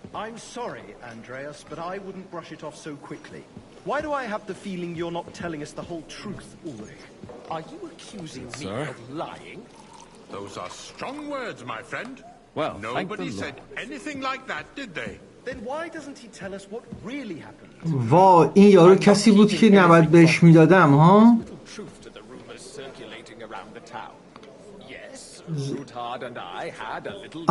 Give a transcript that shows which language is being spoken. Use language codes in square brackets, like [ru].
[en] I'm sorry, Andreas, but I wouldn't brush it off so quickly. Why do I have the feeling you're not telling us the whole truth, Ulrich? Are you accusing me of lying? Those are strong words, my friend. Well, nobody said anything like that, did they? Then why doesn't he tell us what really happened? [fa] وا این یارو کسی بود که نباید بهش میدادم ها. [en] Truth to the rumors circulating around the town. Yes, Routard and I had a little.